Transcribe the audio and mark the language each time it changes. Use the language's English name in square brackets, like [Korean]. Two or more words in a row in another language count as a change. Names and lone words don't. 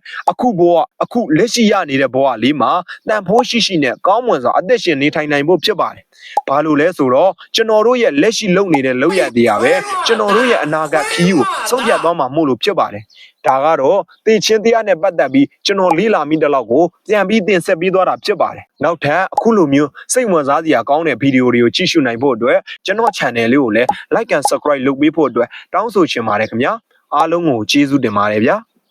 [Burmese] အခုဘဝအခုလက်ရှိရနေတဲ့ဘဝလေးမှာတန်ဖိုးရှိရှိနဲ့ကောင်းမွန်စွာအသက်ရှင်နေထိုင်နိုင်ဖို့ဖြစ်ပါတယ်ဘာလို့လဲဆိုတော့ကျွန်တော်တို့ရဲ့လက်ရှိလုပ်နေတဲ့လုပ်ရတရားပဲကျွန်တော်တို့ရဲ့အနာဂတ်ခီးကိုဆုံးဖြတ်သွားမှာမို့လို့ဖြစ်ပါတယ်ဒါကတော့သိချင်းတရားနဲ့ပတ်သက်ပြီးကျွန်တော်လေးလာမိတဲ့လောက်ကိုပြန်ပြီးတင်ဆက်ပြီးသွားတာဖြစ်ပါတယ်နောက်ထပ်အခုလိုမျိုးစိတ်ဝင်စားစရာကောင်းတဲ့ဗီဒီယိုတွေကိုကြည့်ရှုနိုင်ဖို့အတွက်ကျွန်တော် channel လေးကိုလည်း [English] like and subscribe [Burmese] လုပ်ပေးဖို့အတွက်တောင်းဆိုချင်ပါတယ်ခင်ဗျာအားလုံးကိုကျေးဇူးတင်ပါတယ်ဗျာ